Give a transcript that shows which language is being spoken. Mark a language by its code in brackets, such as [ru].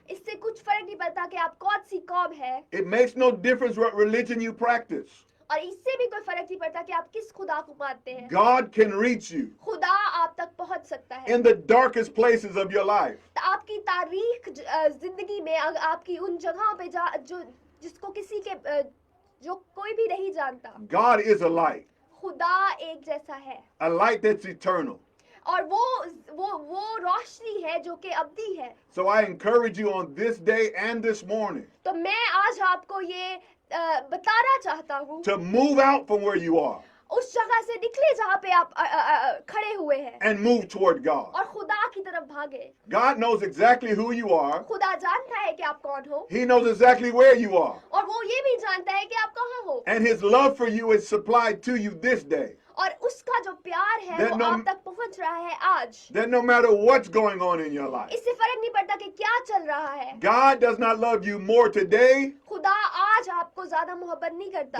[hi] इससे कुछ फर्क नहीं पड़ता कि आप कौन सी कौम है [en] It makes no difference what religion you practice. [hi] और इससे भी कोई फर्क नहीं पड़ता कि आप किस खुदा को मानते हैं [en] God can reach you [hi] खुदा आप तक पहुंच सकता है [en] in the darkest places of your life. [hi] आपकी तारीख जिंदगी में आपकी उन जगहों पे जो जिसको किसी के जो कोई भी नहीं जानता [en] God is a light, [hi] खुदा एक जैसा है [en] a light that's eternal. [hi] और वो रोशनी है जो कि अब्दी है [en] So I encourage you on this day and this morning [hi] तो मैं आज आपको ये बताना चाहता हूँ [en] to move out from where you are [hi] उस जगह से निकले जहाँ पे आप खड़े हुए हैं [en] and move toward God. [hi] और खुदा की तरफ भागे [en] God knows exactly who you are. [hi] खुदा जानता है कि आप कौन हो [en] He knows exactly where you are. [hi] और वो ये भी जानता है कि आप कहाँ हो [en] And his love for you is supplied to you this day. [hi] और उसका जो प्यार है [en] That [hi] वो [en] no- [hi] आप तक पहुँच रहा है आज [en] That no matter what's going on in your life, [hi] इससे फर्क नहीं पड़ता कि क्या चल रहा है [en] God does not love you more today [hi] खुदा आज आपको ज्यादा मोहब्बत नहीं करता